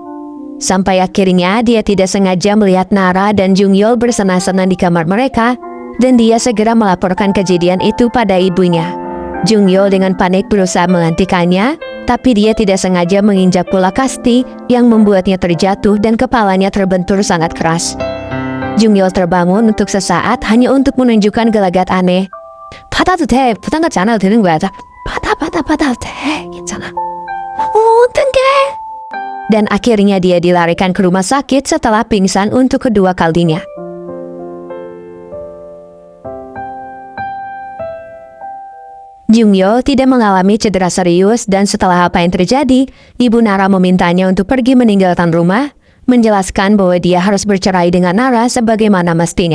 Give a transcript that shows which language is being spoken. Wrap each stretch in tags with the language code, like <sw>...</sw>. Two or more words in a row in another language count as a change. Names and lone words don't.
<id>Sampai akhirnya dia tidak sengaja melihat Nara dan Jung-il bersenang-senang di kamar mereka, dan dia segera melaporkan kejadian itu pada ibunya. Jung-il dengan panik berusaha menghentikannya, tapi dia tidak sengaja menginjak bola kasti yang membuatnya terjatuh dan kepalanya terbentur sangat keras. Jung-il terbangun untuk sesaat hanya untuk menunjukkan gelagat aneh.</id> <ko>받아도 돼, 부담 갖지 않아도 되는 거야. 받아도 돼, 괜찮아. 어떡해?</ko> <id>Dan akhirnya dia dilarikan ke rumah sakit setelah pingsan untuk kedua kalinya. Jung-il tidak mengalami cedera serius dan setelah apa yang terjadi, ibu Nara memintanya untuk pergi meninggalkan rumah, menjelaskan bahwa dia harus bercerai dengan Nara sebagaimana mestinya.</id>